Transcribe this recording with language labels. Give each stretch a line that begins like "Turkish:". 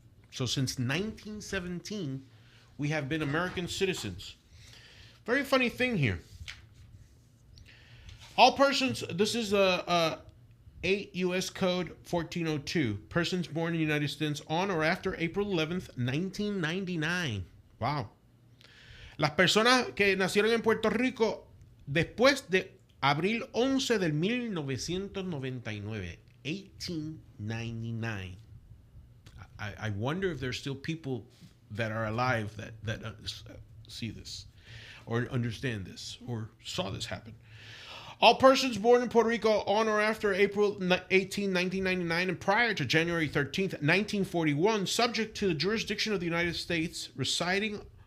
English: So since 1917, we have been American citizens. Very funny thing here. All persons, this is 8 U.S. Code 1402. Persons born in the United States on or after April 11th, 1999. Wow.
Spanish: Las personas que nacieron en Puerto Rico después de abril 11 del 1999.
English: 1899. I wonder if there's still people that are alive that see this or understand this or saw this happen. All persons born in Puerto Rico on or after April 18, 1999 and prior to January 13, 1941, subject to the jurisdiction of the United States, residing